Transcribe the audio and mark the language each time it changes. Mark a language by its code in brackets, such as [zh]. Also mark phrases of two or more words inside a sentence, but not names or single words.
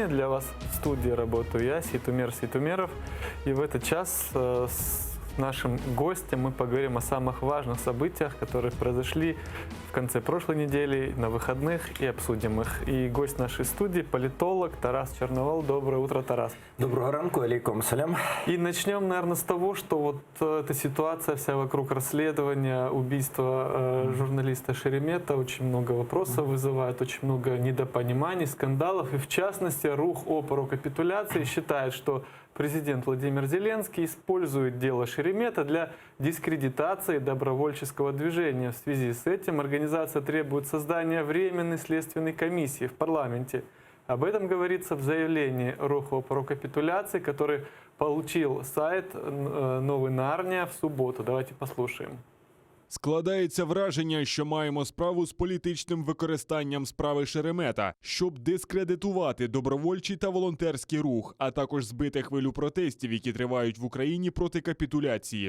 [ru] Для вас в студии работаю я, Ситумер Ситумеров. И в этот час с нашим гостем мы поговорим о самых важных событиях, которые произошли в конце прошлой недели, на выходных, и обсудим их. И гость нашей студии – политолог Тарас Черновол. Доброе утро, Тарас. [uk] Доброго ранку, [ar] عليكم السلام. [ru] И начнем, наверное, с того, что вот эта ситуация вся вокруг расследования убийства журналиста Шеремета очень много вопросов вызывает, очень много недопониманий, скандалов. И в частности, [uk] рух опору [ru] капитуляции считает, что президент Владимир Зеленский использует дело Шеремета для дискредитации добровольческого движения. В связи с этим организация требует создания временной следственной комиссии в парламенте. Об этом говорится в заявлении [uk] руху опору [ru] капитуляции, который получил сайт «Новий Нарнія» в суботу. Давайте послушаем. [uk] Складається враження, що маємо справу з політичним використанням справи Шеремета, щоб дискредитувати добровольчий та волонтерський рух, а також збити хвилю протестів, які тривають в Україні проти капітуляції.